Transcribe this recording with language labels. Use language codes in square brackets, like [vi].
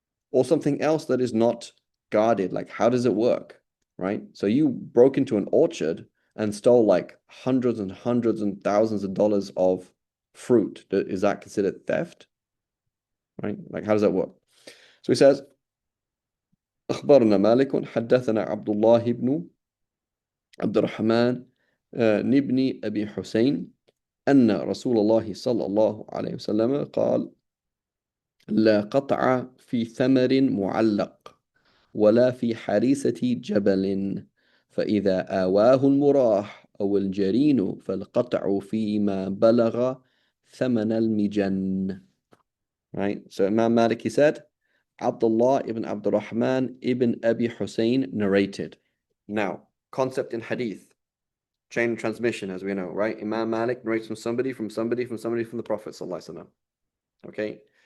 [en] Or something else that is not guarded? Like, how does it work, right? So you broke into an orchard and stole like hundreds and hundreds and thousands of dollars of fruit. Is that considered theft, right? Like, how does that work? So he says, [ar] أخبرنا مالك حدثنا عبد الله بن عبد الرحمن بن أبي حسين أن رسول الله صلى الله عليه وسلم قال لا قطع في ثمر معلق ولا في حريسة جبل فإذا آواه المراح أو الجرين فالقطع فيما بلغ ثمن المجن. [en] Right? So Imam Malik, he said, Abdullah ibn Abdurrahman ibn Abi Hussein narrated. Now, concept in hadith, chain of transmission, as we know, right? Imam Malik narrates from somebody, from somebody, from somebody, from the Prophet sallallahu alaihi wasallam. Okay?